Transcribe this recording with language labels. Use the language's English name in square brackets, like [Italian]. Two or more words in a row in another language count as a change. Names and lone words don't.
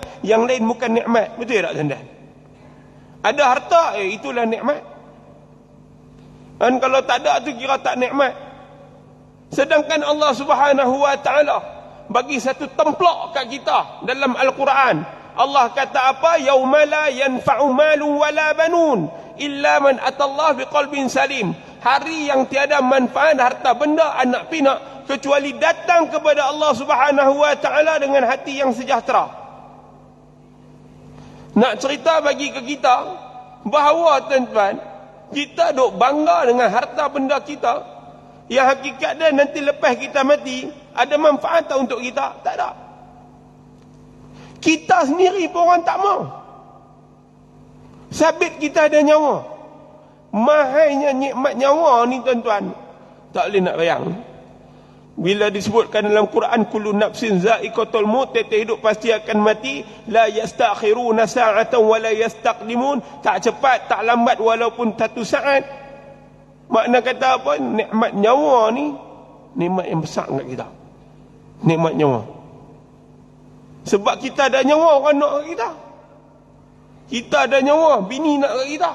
[Malay] Yang lain bukan nikmat. Betul tak tuan-tuan? Ada harta, itulah nikmat. Dan kalau tak ada tu kira tak nikmat. Sedangkan Allah [Arabic] سبحانه وتعالى [Malay] bagi satu templok kat kita dalam Al-Quran. Allah kata apa? [Arabic] يوم لا ينفع مال ولا بنون إلا من أتى الله بقلب سليم. [Malay] Hari yang tiada manfaat harta benda anak pinak kecuali datang kepada Allah [Arabic] سبحانه وتعالى [Malay] dengan hati yang sejahtera. Nak cerita bagi ke kita bahawa tuan-tuan, kita duk bangga dengan harta benda kita, yang hakikat dia nanti lepas kita mati ada manfaat tak untuk kita? Tak ada. Kita sendiri pun orang tak mau. Sabit kita ada nyawa. Mahalnya nikmat nyawa ni tuan-tuan, tak boleh nak bayang. Bila disebutkan dalam Quran, [Arabic] كل نفس ذائقة الموت, [Malay] tiap hidup pasti akan mati, [Arabic] لا يستأخرون ساعة ولا يستقدمون, [Malay] tak cepat tak lambat walaupun satu saat. Makna kata apa? Nikmat nyawa ni nikmat yang besar kat kita. Nikmat nyawa. Sebab kita ada nyawa, orang nak kat kita. Kita ada nyawa, bini nak kat kita.